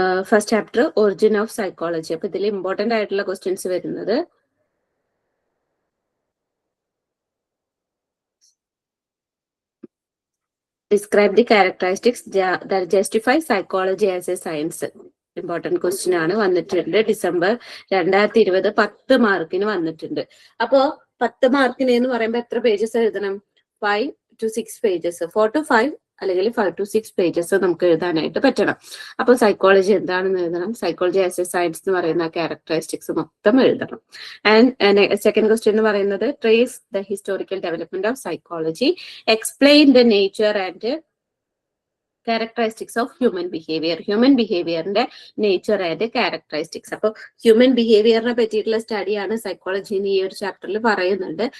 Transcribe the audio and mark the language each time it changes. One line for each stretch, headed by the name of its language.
English: First chapter origin of psychology.
Malayalam: അപ്പൊ ഇതിൽ
English: important
Malayalam: ആയിട്ടുള്ള
English: questions
Malayalam: വരുന്നത്
English: Describe the characteristics that justify psychology as a science.
Malayalam: Important question ആണ്, വന്നിട്ടുണ്ട് December 2020 10 മാർക്കിന് വന്നിട്ടുണ്ട്. അപ്പോ 10 മാർക്കിന് എന്ന് പറയുമ്പോൾ എത്ര പേജസ് എഴുതണം?
English: 5 to 6 pages, 4 to 5
Malayalam: അല്ലെങ്കിൽ
English: 5 to 6 pages
Malayalam: നമുക്ക് എഴുതാനായിട്ട് പറ്റണം. അപ്പൊ സൈക്കോളജി എന്താണെന്ന് എഴുതണം. സൈക്കോളജി ആസ് എ സയൻസ് എന്ന് പറയുന്ന ക്യാരക്ടറിസ്റ്റിക്സ് മൊത്തം എഴുതണം.
English: and second question
Malayalam: എന്ന് പറയുന്നത്
English: Trace the historical development of psychology, explain the nature and characteristics of human behaviour.
Malayalam: Human ബിഹേവിയറിന്റെ nature and characteristics. അപ്പൊ ഹ്യൂമൻ ബിഹേവിയറിനെ പറ്റിയിട്ടുള്ള സ്റ്റഡിയാണ് സൈക്കോളജിന്ന് ഈ ഒരു ചാപ്റ്ററിൽ പറയുന്നുണ്ട്.